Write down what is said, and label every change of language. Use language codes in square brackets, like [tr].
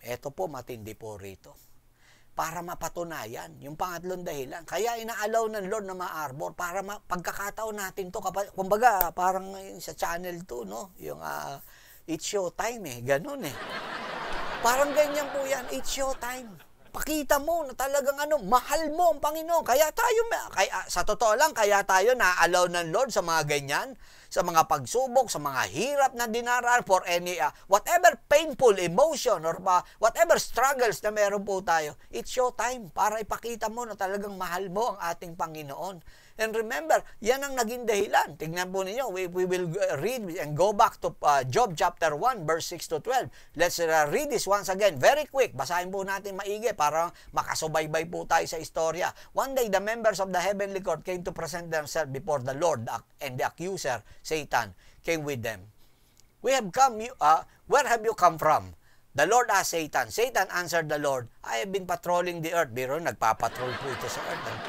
[tl] Ito po, matindi po rito. Para mapatunayan, yung pangatlong dahilan. Kaya inaalaw ng Lord na ma-arbor para pagkakataon natin to. Kumbaga, parang sa channel 2, no? Yung it's show time ganun Parang ganyan po yan, it's show time. Pakita mo na talagang mahal mo ang Panginoon. Kaya sa totoo lang, kaya tayo na-allow ng Lord sa mga ganyan, sa mga pagsubok, sa mga hirap na dinaraan, for any, whatever painful emotion or whatever struggles na meron po tayo, it's show time para ipakita mo na talagang mahal mo ang ating Panginoon. [en] And remember, yan ang naging dahilan. Tingnan po ninyo, we will read and go back to Job chapter 1, verse 6 to 12. [tl] Let's read this once again. Very quick. Basahin po natin maigi para makasubaybay po tayo sa istorya. [en] One day, the members of the heavenly court came to present themselves before the Lord, and the accuser, Satan, came with them. Where have you come from? The Lord asked Satan. Satan answered the Lord, I have been patrolling the earth. [tl] Biro, nagpapatrol po ito sa earth.